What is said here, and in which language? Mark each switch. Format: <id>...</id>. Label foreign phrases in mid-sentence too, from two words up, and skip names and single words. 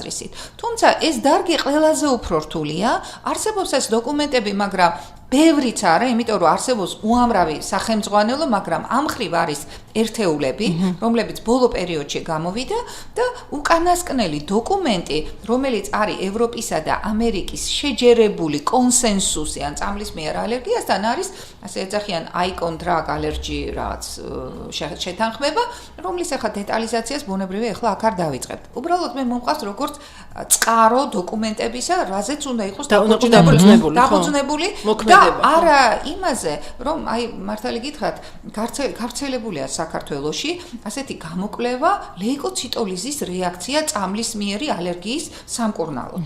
<ka>თუმცა ეს დარგი ყველაზე უფრო რთულია, არსებობს ეს დოკუმენტები, მაგრამ ბევრიც არა, იმიტომ რომ არსებობს უამრავი სახელმძღვანელო, მაგრამ ამ მხრივ არის ერთეულები, რომლებიც ბოლო პერიოდში გამოვიდა და უკანასკნელი დოკუმენტი, რომელიც არის ევროპისა და ამერიკის შეჯერებული კონსენსუსი ან წამლის მიერ ალერგიასთან არის, ასე ეძახიან</ka> <en>icon drug allergy</en> <ka>რაღაც შეთანხმება, რომლის ახლა დეტალიზაციას ბუნებრივი ახლა აქ არ დავიწყებთ. უბრალოდ მე მომყავს როგორც წყარო დოკუმენტებისა, რაზეც უნდა იყოს დაფუძნებული და არა იმაზე, რომ აი მართალი გითხრათ, გავრცელებულია საქართველოში ასეთი გამოკვლევა ლეიკოციტოლიზის რეაქცია წამლის მიერი ალერგიის სამკურნალოდ.</ka>